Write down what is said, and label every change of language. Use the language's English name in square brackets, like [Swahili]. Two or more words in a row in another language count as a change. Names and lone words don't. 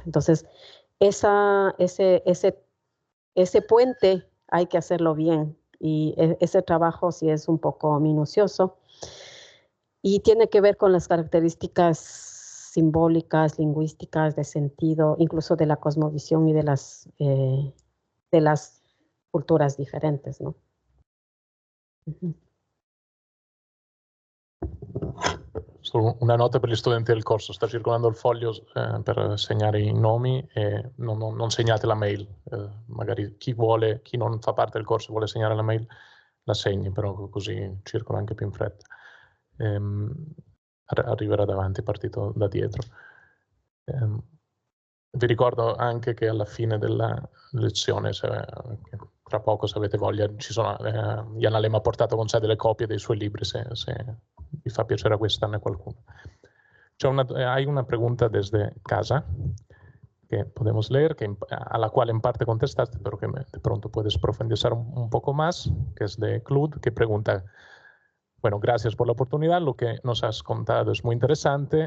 [Spanish] Entonces, ese puente hay que hacerlo bien y ese trabajo sí es un poco minucioso y tiene que ver con las características simbólicas, lingüísticas, de sentido, incluso de la cosmovisión y de las culturas differentes, ¿no? Uh-huh. [Italian] Solo una nota per gli studenti del corso, sta circolando il foglio per segnare i nomi e non segnate la mail, magari chi non fa parte del corso vuole segnare la mail, la segni, però così circola anche più in fretta. Arriverà davanti, partito da dietro. Vi ricordo anche che alla fine della lezione, tra poco se avete voglia, Jan Alem ha portato con sé delle copie dei suoi libri, se vi fa piacere acquistarne qualcuno. [Spanish] Hay una pregunta desde casa que podemos leer, a la cual en parte contestaste, pero que de pronto puedes profundizar un poco más, que es de Claude, que pregunta, bueno, gracias por la oportunidad, lo que nos has contado es muy interesante.